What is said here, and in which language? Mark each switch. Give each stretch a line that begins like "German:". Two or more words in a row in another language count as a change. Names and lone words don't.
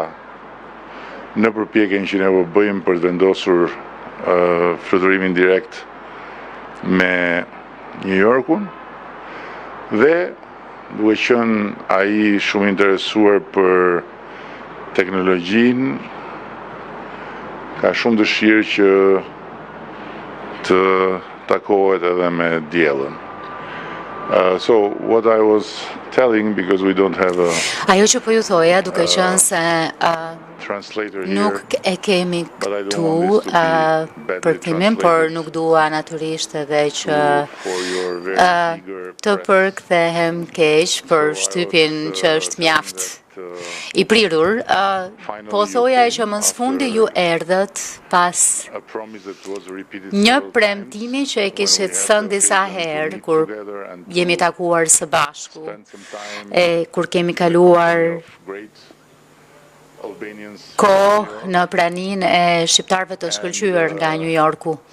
Albanian: në përpjekjen që ne bëjmë për të vendosur fluturimin direkt me New Yorkun, dhe duke qenë ai shumë interesuar për teknologjinë, ka shumë dëshirë që të takohet edhe me diellën.
English: So what I was telling, because we don't have a
Albanian: ajo që po ju thoja, duke qenë se nuk e kemi këtu për timin, por nuk dua natyrisht edhe që të përkthehem keq për shtypin që është mjaft i prirur, po thoja që më së fundi ju erdhët pas një premtimi që e kishit thënë disa herë kur jemi takuar së bashku, kur kemi kaluar kohë në praninë e shqiptarëve të shkëlqyer nga New Yorku.